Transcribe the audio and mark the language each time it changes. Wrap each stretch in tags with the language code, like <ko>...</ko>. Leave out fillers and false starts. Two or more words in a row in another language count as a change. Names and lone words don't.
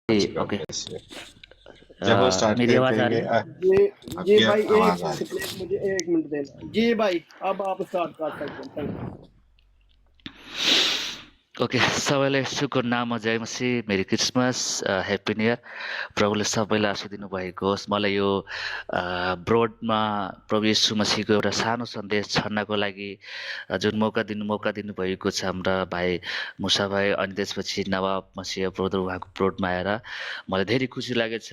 <hi>जी, ओके। जब वो स्टार्ट मेरी आवाज़ आ रही करेंगे है? जी आपकी भाई, एक आवाज आ मिनट रही प्लीज, मुझे 1 मिनट देना। जी भाई, अब आप स्टार्ट कर सकते हैं।</hi> <en>thank you.</en> <ne>ओके, सबैलाई शुक्र नाम जय मसीह,</ne> <en>merry Christmas, happy new year.</en> <ne>प्रभुले सबैलाई आशीष दिनुभएको होस्। मलाई यो ब्रोडमा प्रभु यीशु मसीहको एउटा सानो सन्देश छर्नको लागि जुन मौका दिनुभएको छ हाम्रा भाइ मुसा भाइ, अनि त्यसपछि नवाब मसीह ब्रदर उहाँको ब्रोडमा आएर मलाई धेरै खुसी लागेको छ।</ne>